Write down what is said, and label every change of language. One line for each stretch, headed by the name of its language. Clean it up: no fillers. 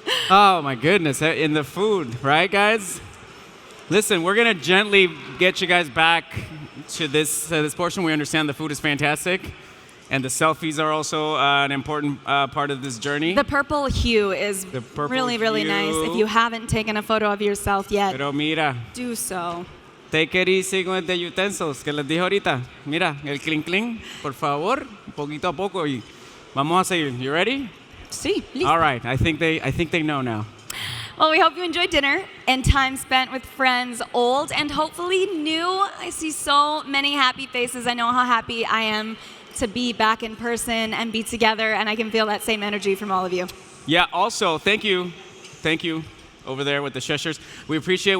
English: Oh my goodness, in the food, right guys? Listen, we're gonna gently get you guys back to this portion. We understand the food is fantastic, and the selfies are also an important part of this journey. The purple hue is really, really nice. If you haven't taken a photo of yourself yet,
Spanish: Pero mira,
English: do so. take it easy
Spanish: con
English: the utensils
Spanish: que les dije ahorita. Mira, el clink clink, por favor, poquito a poco y vamos a seguir.
English: You ready?
Spanish: Sí, listo.
English: All right. I think they know now. Well, we hope you enjoyed dinner and time spent with friends old and hopefully new. I see so many happy faces. I know how happy I am to be back in person and be together, and I can feel that same energy from all of you. Yeah, also, thank you over there with the shushers. We appreciate it.